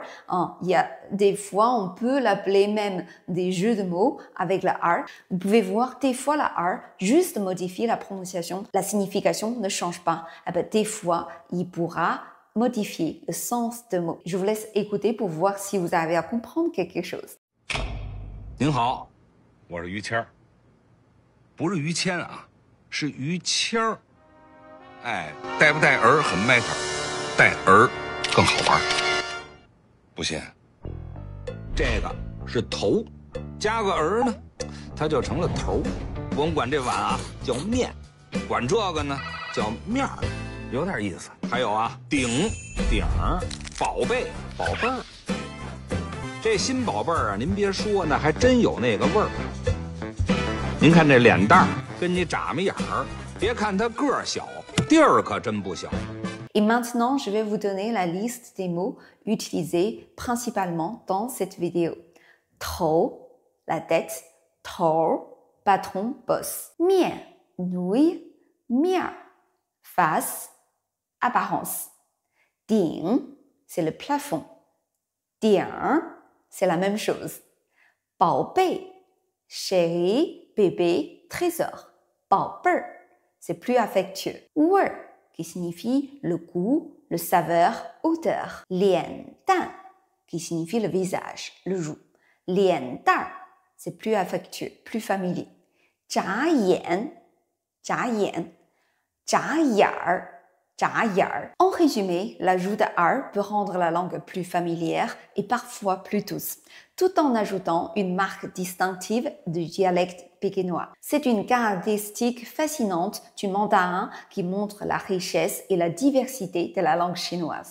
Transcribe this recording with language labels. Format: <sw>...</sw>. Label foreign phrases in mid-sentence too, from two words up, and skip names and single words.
<fr>Il y a des fois, on peut l'appeler même des jeux de mots avec le R. Vous pouvez voir, des fois, le R juste modifie la prononciation. La signification ne change pas. Des fois, il pourra modifier le sens de mots. Je vous laisse écouter pour voir si vous arrivez à comprendre quelque chose.</fr> <zh>您好，我是于谦儿，不是于谦啊，是于谦儿。哎，带不带儿很 matter， 带儿更好玩。不信，这个是头，加个儿呢，它就成了头。我们管这碗啊叫面，管这个呢叫面儿。有点意思。还有啊，顶儿，宝贝，宝贝儿。这新宝贝儿啊，您别说，那还真有那个味儿。您看这脸蛋儿， 跟你眨巴眼儿。别看它个儿小，地儿可真不小。</zh> <fr>Et maintenant, je vais vous donner la liste des mots utilisés principalement dans cette vidéo. Trop, la tête,头, patron, boss.</fr> <zh>面, nouille, 面儿,</zh> <fr>face, apparence. 顶, c'est le plafond. 顶, c'est la même chose.</fr> <zh>宝贝,</zh> <fr>chéri, bébé, trésor.</fr> <zh>宝贝儿,</zh> <fr>c'est plus affectueux.</fr> <zh>味儿,</zh> <fr>qui signifie le goût, le saveur, odeur.</fr> <zh>脸蛋,</zh> <fr>qui signifie le visage, le joue.</fr> <zh>脸蛋儿,</zh> <fr>c'est plus affectueux, plus familier.</fr> <zh>眨眼, 眨眼, 眨眼儿, 眨眼儿.</zh> <fr>En résumé, l'ajout de R peut rendre la langue plus familière et parfois plus douce, tout en ajoutant une marque distinctive du dialecte pékinois. C'est une caractéristique fascinante du mandarin qui montre la richesse et la diversité de la langue chinoise.</fr>